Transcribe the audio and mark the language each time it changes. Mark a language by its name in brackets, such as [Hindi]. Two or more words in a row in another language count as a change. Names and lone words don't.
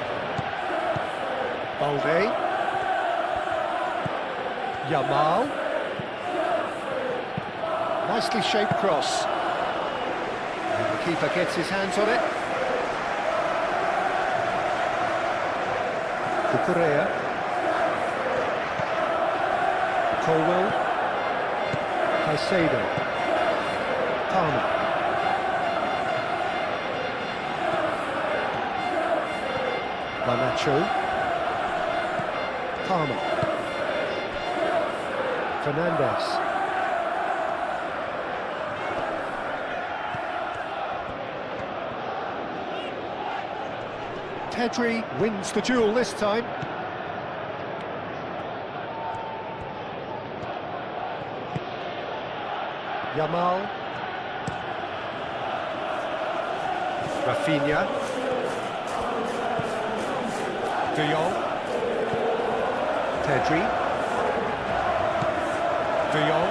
[English] Balde. Yamal. Nicely shaped cross. And the keeper gets his hands on it. Cucurella. Colwell. Caicedo. Palmer. Garnacho. Palmer. Fernandes. Pedri wins the duel this time. Yamal. Rafinha. De Jong. Pedri. De Jong.